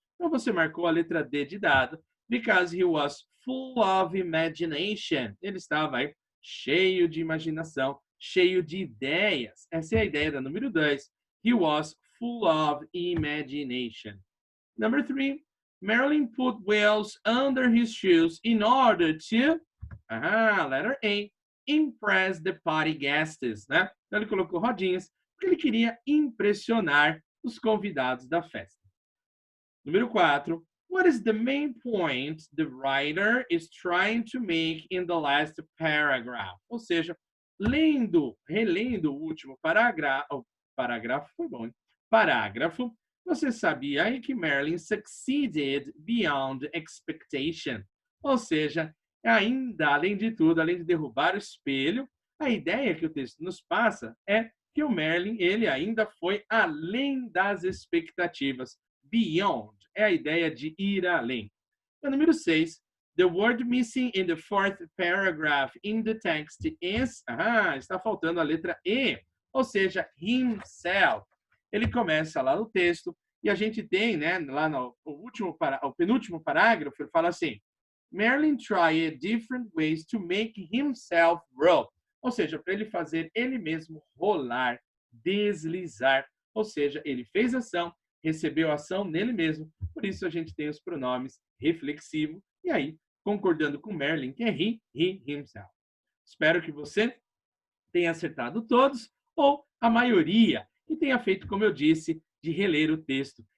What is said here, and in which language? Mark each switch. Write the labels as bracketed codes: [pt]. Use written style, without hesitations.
[pt] Então você marcou a letra D de dado, [en] because he was full of imagination. [pt] Ele estava aí cheio de imaginação, cheio de ideias. Essa é a ideia da número 2. [en] He was full of imagination. Number 3, Marilyn put wheels under his shoes in order to, letter A, impress the party guests, né? [pt] Então ele colocou rodinhas porque ele queria impressionar os convidados da festa. [en] Número 4, what is the main point the writer is trying to make in the last paragraph? [pt] Ou seja, relendo o último parágrafo, foi bom, hein? Parágrafo, você sabia aí que Marilyn [en] succeeded beyond expectation. [pt] Ou seja, ainda, além de tudo, além de derrubar o espelho, a ideia que o texto nos passa é que o Merlin, ele ainda foi além das expectativas. Beyond é a ideia de ir além. O número 6, [en] the word missing in the fourth paragraph in the text is, [pt] está faltando a letra E, ou seja, himself. Ele começa lá no texto e a gente tem, né, lá no penúltimo parágrafo, ele fala assim, [en] Merlin tried different ways to make himself roll. [pt] Ou seja, para ele fazer ele mesmo rolar, deslizar. Ou seja, ele fez ação, recebeu ação nele mesmo. Por isso a gente tem os pronomes reflexivo. E aí, concordando com Merlin, que é he himself. Espero que você tenha acertado todos, ou a maioria, e tenha feito, como eu disse, de reler o texto.